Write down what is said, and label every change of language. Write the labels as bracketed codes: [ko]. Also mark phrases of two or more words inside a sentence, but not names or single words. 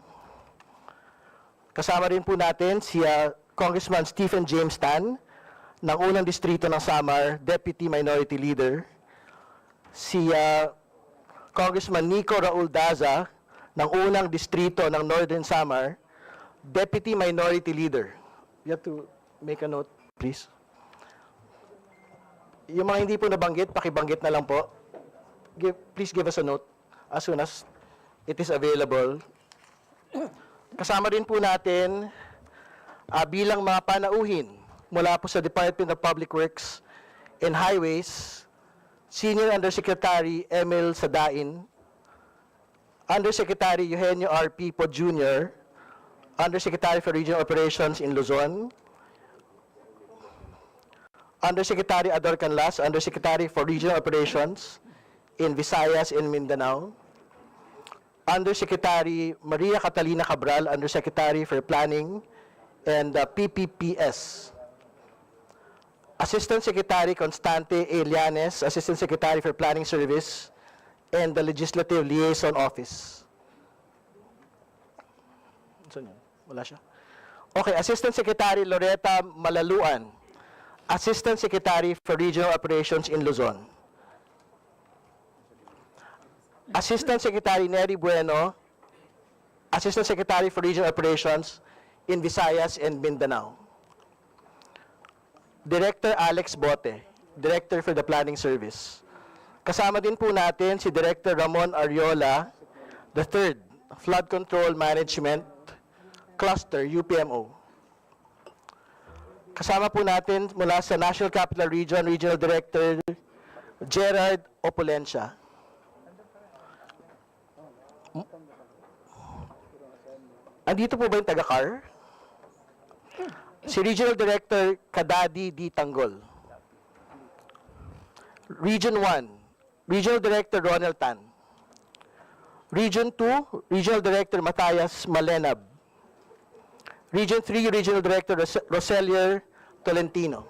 [tl] Kasama rin po natin si Congressman Stephen James Tan ng unang distrito ng Samar, [en] Deputy Minority Leader. [tl] Si Congressman Nico Raul Daza ng unang distrito ng Northern Samar, [en] Deputy Minority Leader. You have to make a note, please. [tl] Yung mga hindi po nabanggit, pakibanggit na lang po. [en] Please give us a note as soon as it is available. [tl] Kasama rin po natin bilang mga panauhin mula po sa Department of Public Works and Highways, Senior Undersecretary Emil Sadain, Undersecretary Eugenio R. [en] Pipo Jr., Undersecretary for Regional Operations in Luzon, Undersecretary Ador Canlas, Undersecretary for Regional Operations in Visayas and Mindanao, Undersecretary Maria Catalina Cabral, Undersecretary for Planning and PPPS. Assistant Secretary Constante A. Llanes, Assistant Secretary for Planning Service and the Legislative Liaison Office. [tl] Saan yun? Wala siya. [en] Okay, Assistant Secretary Loretta Malaluan, Assistant Secretary for Regional Operations in Luzon. Assistant Secretary Neri Bueno, Assistant Secretary for Regional Operations in Visayas and Mindanao. Director Alex Bote, Director for the Planning Service. [tl] Kasama din po natin si Director Ramon Ariola, [en] the third, Flood Control Management Cluster, UPMO. [tl] Kasama po natin mula sa National Capital Region, [en] Regional Director [tl] Gerard Opulencia. Andito po ba yung taga-CAR? Si [en] Regional Director [tl] Kadadi D. Tanggol. [en] Region 1, Regional Director Ronald Tan. Region 2, Regional Director Matthias Malenab. Region 3, Regional Director Roselier Tolentino.